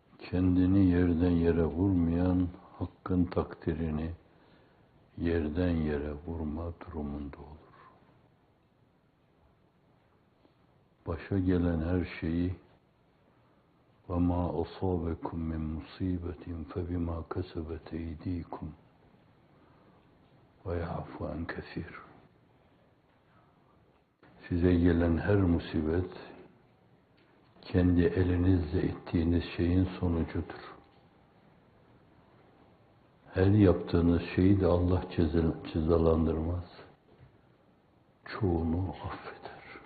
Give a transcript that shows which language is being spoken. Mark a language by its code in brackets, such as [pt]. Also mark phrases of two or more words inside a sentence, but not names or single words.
[tr] Kendini yerden yere vurmayan, hakkın takdirini yerden yere vurma durumunda olur. Başa gelen her şeyi [ar] وَمَا أَصَابَكُمْ مِنْ مُصِيبَةٍ فَبِمَا كَسَبَتْ اَيْد۪يكُمْ وَيَعْفُ عَنْ كَثِيرٍ. [tr] Size gelen her musibet, kendi elinizle ettiğiniz şeyin sonucudur. Her yaptığınız şeyi de Allah cezalandırmaz. Çoğunu affeder.